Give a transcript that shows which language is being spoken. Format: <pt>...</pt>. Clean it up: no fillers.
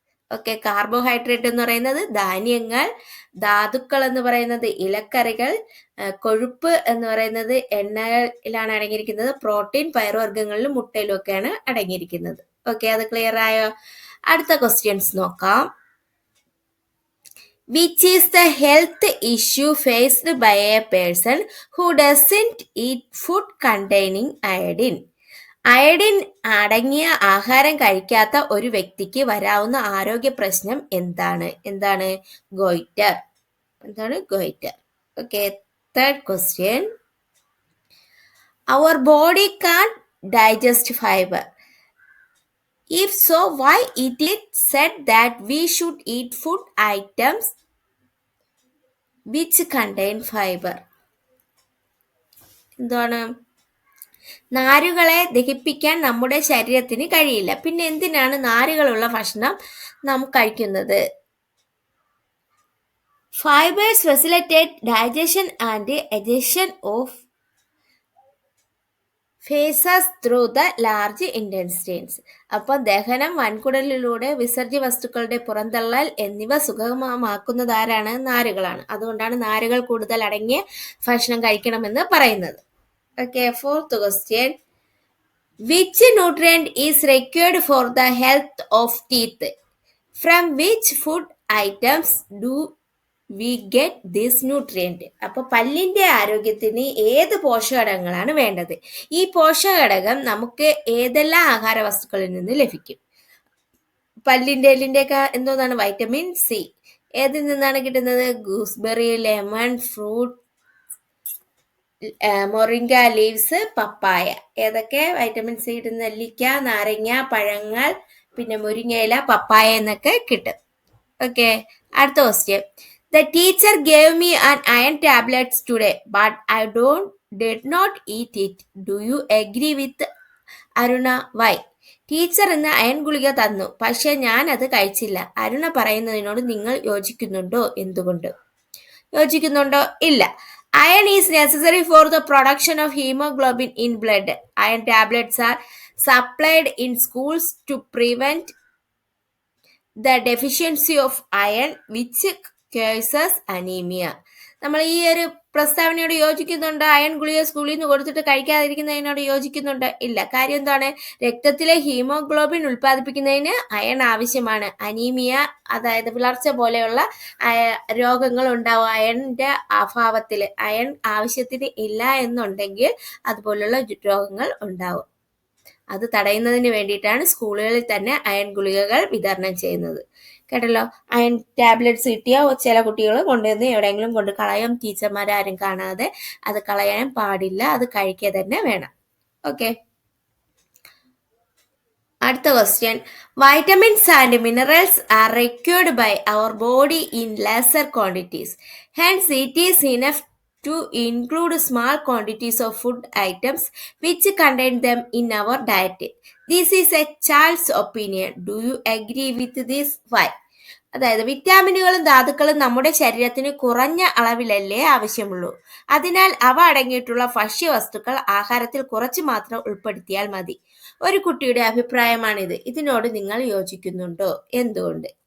<ml>Okay, carbohydrate എന്ന് പറയുന്നത് ധാന്യങ്ങൾ, ധാതുക്കൾ എന്ന് പറയുന്നത് ഇലക്കറികൾ, കൊഴുപ്പ് എന്ന് പറയുന്നത് എണ്ണയിലാണ് അടങ്ങിയിരിക്കുന്നത്, പ്രോട്ടീൻ പയറുവർഗ്ഗങ്ങളിലും മുട്ടയിലും ഒക്കെയാണ് അടങ്ങിയിരിക്കുന്നത്. ഓക്കെ, അത് ക്ലിയർ ആയോ? അടുത്ത ക്വസ്റ്റ്യൻസ് നോക്കാം.</ml> <en>Which is the health issue faced by a person who doesn't eat food containing iodine?</en> <ml>Iodine അടങ്ങിയ ആഹാരം കഴിക്കാത്ത ഒരു വ്യക്തിക്ക് വരാവുന്ന ആരോഗ്യ പ്രശ്നം എന്താണ്? Goitre. Goitre. Okay, third question.</ml> <en>Our body can digest fibre. If so, why it is said that we should eat food items which contain fiber?</en> <ml>എന്താണ്? നാരുകളെ ദഹിപ്പിക്കാൻ നമ്മുടെ ശരീരത്തിന് കഴിയില്ല. പിന്നെ എന്തിനാണ് നാരുകളുള്ള ഭക്ഷണം നാം കഴിക്കുന്നത്?</ml> <en>Fibres facilitate digestion and egestion of faeces through the large intestines.</en> <ml>അപ്പം ദഹനം, വൻകുടലിലൂടെ വിസർജ്യ വസ്തുക്കളുടെ പുറന്തള്ളൽ എന്നിവ സുഗമമാക്കുന്നത് ആരാണ്? നാരുകളാണ്. അതുകൊണ്ടാണ് നാരുകൾ കൂടുതൽ അടങ്ങിയ ഭക്ഷണം കഴിക്കണമെന്ന് പറയുന്നത്.</ml> <en>Okay, fourth question. Which nutrient is required for the health of teeth? From which food items do we get this nutrient?</en> <ml>അപ്പോൾ പല്ലിൻ്റെ ആരോഗ്യത്തിന് ഏത് പോഷകഘടകങ്ങളാണ് വേണ്ടത്? ഈ പോഷകഘടകം നമുക്ക് ഏതെല്ലാം ആഹാര വസ്തുക്കളിൽ നിന്ന് ലഭിക്കും? പല്ലിൻ്റെ എല്ലിൻ്റെയൊക്കെ എന്തോന്നാണ്? Vitamin C. ഏതിൽ നിന്നാണ് കിട്ടുന്നത്? ഗൂസ്ബെറി, ലെമൺ, ഫ്രൂട്ട്, മൊറിങ്ക ലീവ്സ്, പപ്പായ. ഏതൊക്കെ വൈറ്റമിൻ സി കിട്ടുന്ന? നെല്ലിക്ക, നാരങ്ങ, പഴങ്ങൾ, പിന്നെ മുരിങ്ങയില, പപ്പായ എന്നൊക്കെ കിട്ടും. ഓക്കെ, അടുത്ത question.</ml> <en>The teacher gave me an iron tablets today but I did not eat it. Do you agree with Aruna? Why?</en> <ml>Teacher ഇന്ന് അയൺ ഗുളിക തന്നു, പക്ഷെ ഞാൻ അത് കഴിച്ചില്ല. അരുണ പറയുന്നതിനോട് നിങ്ങൾ യോജിക്കുന്നുണ്ടോ? എന്തുകൊണ്ട്? യോജിക്കുന്നുണ്ടോ? ഇല്ല.</ml> <en>Iron is necessary for the production of hemoglobin in blood. Iron tablets are supplied in schools to prevent the deficiency of iron which causes anemia.</en> <ml>നമ്മൾ ഈ ഒരു പ്രസ്താവനയോട് യോജിക്കുന്നുണ്ട്? അയൺ ഗുളിക സ്കൂളിൽ നിന്ന് കൊടുത്തിട്ട് കഴിക്കാതിരിക്കുന്നതിനോട് യോജിക്കുന്നുണ്ട്? ഇല്ല. കാര്യം എന്താണ്? രക്തത്തിലെ ഹീമോഗ്ലോബിൻ ഉൽപ്പാദിപ്പിക്കുന്നതിന് അയൺ ആവശ്യമാണ്. അനീമിയ, അതായത് വിളർച്ച പോലെയുള്ള രോഗങ്ങൾ ഉണ്ടാവും അയണിന്റെ അഭാവത്തിൽ. അയൺ ആവശ്യത്തിന് ഇല്ല എന്നുണ്ടെങ്കിൽ അതുപോലുള്ള രോഗങ്ങൾ ഉണ്ടാവും. അത് തടയുന്നതിന് വേണ്ടിയിട്ടാണ് സ്കൂളുകളിൽ തന്നെ അയൺ ഗുളികകൾ വിതരണം ചെയ്യുന്നത്. കേട്ടല്ലോ. അയൺ ടാബ്ലറ്റ്സ് കിട്ടിയ ചില കുട്ടികൾ കൊണ്ടുവന്ന് എവിടെയെങ്കിലും കൊണ്ട് കളയും. ടീച്ചർമാരാരും കാണാതെ. അത് കളയാൻ പാടില്ല, അത് കഴിക്കുക തന്നെ വേണം. ഓക്കെ, അടുത്ത question.</ml> <en>Vitamins and minerals are required by our body in lesser quantities. Hence it is enough to include small quantities of food items which contain them in our diet. This is a child's opinion. Do you agree with this? Why?</en> <ml>അതായത് വിറ്റാമിനുകളും ധാതുക്കളും നമ്മുടെ ശരീരത്തിന് കുറഞ്ഞ അളവിലല്ലേ ആവശ്യമുള്ളൂ. അതിനാൽ അവ അടങ്ങിയിട്ടുള്ള ഭക്ഷ്യവസ്തുക്കൾ ആഹാരത്തിൽ കുറച്ച് മാത്രം ഉൾപ്പെടുത്തിയാൽ മതി. ഒരു കുട്ടിയുടെ അഭിപ്രായമാണിത്. ഇതിനോട് നിങ്ങൾ യോജിക്കുന്നുണ്ടോ? എന്തുകൊണ്ട്?</ml>